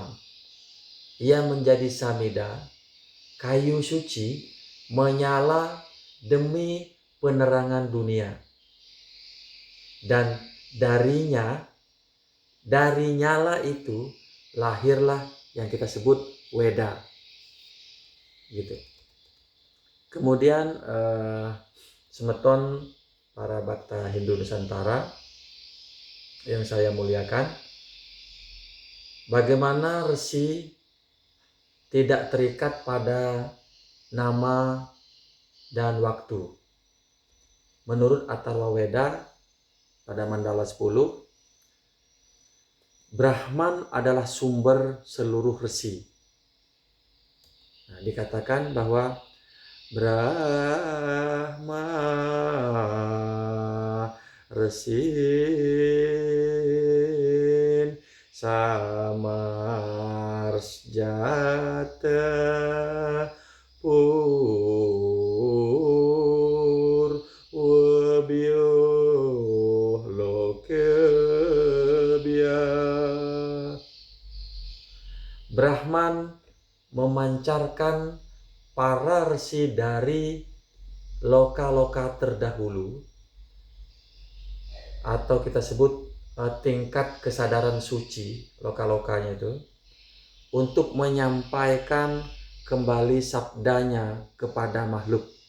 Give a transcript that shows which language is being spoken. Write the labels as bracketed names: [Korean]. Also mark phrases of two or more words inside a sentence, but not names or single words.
[Indonesian] Ia menjadi samida, kayu suci, menyala demi penerangan dunia. Dan dari nyala itu lahirlah yang kita sebut Weda. Gitu. Kemudian semeton para bakta Hindu Nusantara yang saya muliakan, bagaimana resi tidak terikat pada nama dan waktu. Menurut Atharva Weda pada Mandala 10, Brahman adalah sumber seluruh resi. Nah, dikatakan bahwa [Sanskrit] Brahma resin samarsjata pur wabyo lokebya. [Indonesian] Brahman memancarkan para resi dari loka-loka terdahulu, atau kita sebut tingkat kesadaran suci, loka-lokanya itu, untuk menyampaikan kembali sabdanya kepada makhluk.